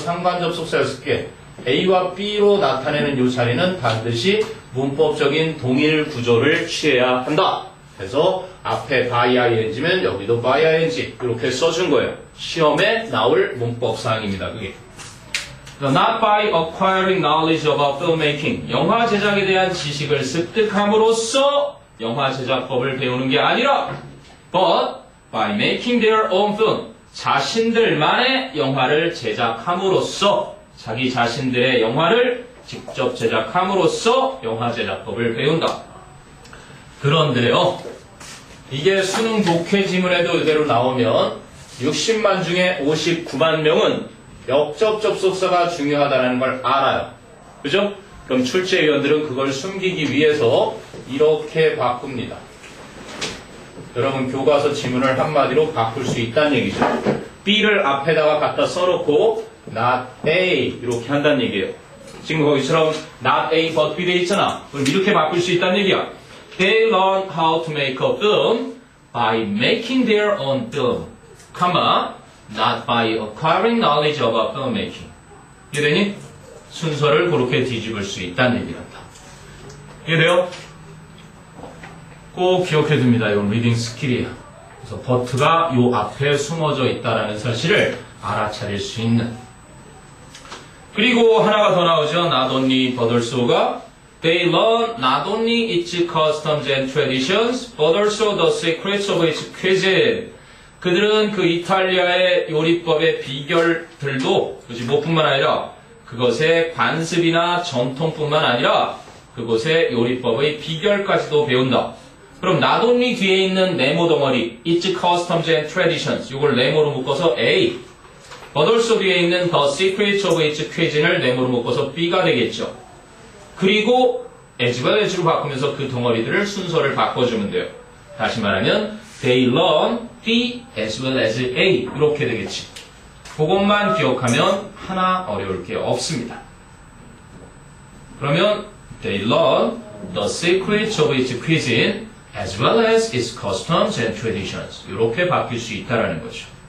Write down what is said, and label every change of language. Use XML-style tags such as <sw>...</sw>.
<ko>상관 접속사 6개 A와 B로 나타내는 이 자리는 반드시 문법적인 동일 구조를 취해야 한다. 그래서 앞에 by ing면 여기도 by ing 이렇게 써준 거예요. 시험에 나올 문법 사항입니다. 그게.</ko> <en>Not by acquiring knowledge about filmmaking.</en> <ko>영화 제작에 대한 지식을 습득함으로써 영화 제작법을 배우는 게 아니라</ko> <en>but by making their own film.</en> <ko>자신들만의 영화를 제작함으로써 자기 자신들의 영화를 직접 제작함으로써 영화 제작법을 배운다. 그런데요, 이게 수능 독해 지문에도 이대로 나오면 60만 중에 59만 명은 역접 접속사가 중요하다는 걸 알아요. 그죠? 그럼 출제위원들은 그걸 숨기기 위해서 이렇게 바꿉니다. 여러분 교과서 지문을 한마디로 바꿀 수 있다는 얘기죠. B를 앞에다가 갖다 써놓고 not A 이렇게 한다는 얘기예요. 지금 거기처럼 not A but B 돼 있잖아. 그럼 이렇게 바꿀 수 있다는 얘기야.</ko> <en>They learn how to make a film by making their own film, not by acquiring knowledge about filmmaking.</en> <ko>이해되니? 순서를 그렇게 뒤집을 수 있다는 얘기란다. 이해돼요? 꼭 기억해 둡니다. 이건 리딩 스킬이에요. 그래서 but가 요 앞에 숨어져 있다는 사실을 알아차릴 수 있는. 그리고 하나가 더 나오죠.</ko> <en>Not only but also가 They learn not only its customs and traditions, but also the secrets of its cuisine.</en> <ko>그들은 그 이탈리아의 요리법의 비결들도, 그지 뭐뿐만 아니라 그것의 관습이나 전통뿐만 아니라 그것의 요리법의 비결까지도 배운다. 그럼 not only 뒤에 있는 네모 덩어리,</ko> <en>its customs and traditions,</en> <ko>이걸 네모로 묶어서 A. but also 뒤에 있는</ko> <en>the secrets of its cuisine</en> <ko>을 네모로 묶어서 B가 되겠죠. 그리고 as well as로 바꾸면서 그 덩어리들을 순서를 바꿔주면 돼요. 다시 말하면</ko> <en>they learn B as well as A</en> <ko>이렇게 되겠지. 그것만 기억하면 하나 어려울 게 없습니다. 그러면</ko> <en>they learn the secrets of its cuisine as well as its customs and traditions</en> <ko>이렇게 바뀔 수 있다는 거죠.</ko>